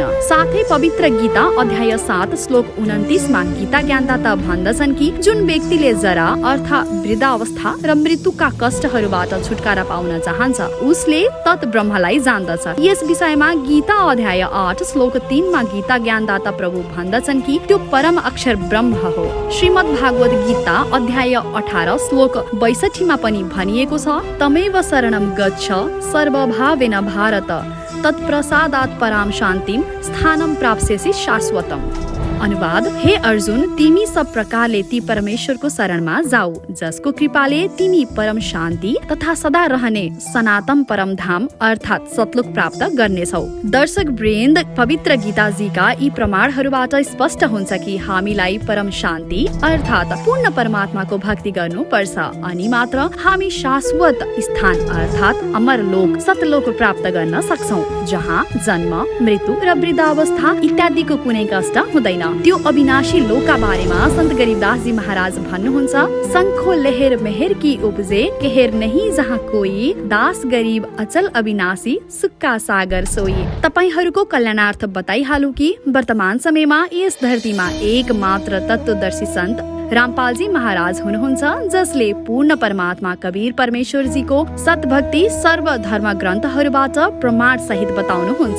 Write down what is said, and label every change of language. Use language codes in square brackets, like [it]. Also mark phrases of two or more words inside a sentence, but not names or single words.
[ne] साथै पवित्र गीता अध्याय 7 श्लोक 29 मा गीता ज्ञानदाता भन्दछन् कि जुन व्यक्तिले जरा अर्थात् वृद्धावस्था र मृत्युका कष्टहरूबाट छुटकारा पाउन चाहन्छ उसले तत् ब्रह्मलाई जान्दछ। यस विषयमा गीता अध्याय 8 श्लोक 3 मा गीता ज्ञानदाता प्रभु भन्दछन् कि त्यो परम अक्षर ब्रह्म हो। श्रीमद् भागवत गीता अध्याय 18 श्लोक 62 मा पनि भनिएको छ, [sa] तमेव शरणं गच्छ सर्वभावेन भारत, तत्प्रसादात् पराम शान्तिम स्थानं प्राप्स्यसि शाश्वतम्। [ne] अनुवाद, हे अर्जुन, तिमी सब प्रकारले ती परमेश्वरको शरणमा जाऊ जसको कृपाले तिमी परम शान्ति तथा सदा रहने सनातन परम धाम अर्थात् सतलोक प्राप्त गर्नेछौ। दर्शक वृन्द, पवित्र गीताजीका यी प्रमाणहरूबाट स्पष्ट हुन्छ कि हामीलाई परम शान्ति अर्थात् पूर्ण परमात्माको भक्ति गर्नु पर्छ, अनि मात्र हामी शाश्वत स्थान अर्थात् अमर लोक सतलोक प्राप्त गर्न सक्छौ, जहाँ जन्म, मृत्यु र वृद्धावस्था इत्यादिको कुनै कष्ट हुँदैन। त्यो अविनाशी लोकका बारेमा सन्त गरीबदास जी महाराज भन्नुहुन्छ, [hi] शंखो लहर मेहर की उपजे, कहर नहीं जहाँ कोई, दास गरीब अचल अविनाशी सुक्का सागर सोई। [ne] तपाईहरूको कल्याणार्थ बताइहालु कि वर्तमान समयमा यस धरतीमा एक मात्र तत्वदर्शी सन्त रामपालजी महाराज हुनुहुन्छ जसले पूर्ण परमात्मा कबीर परमेश्वरजीको सतभक्ति सर्वधर्म ग्रन्थहरूबाट प्रमाण सहित बताउनुहुन्छ।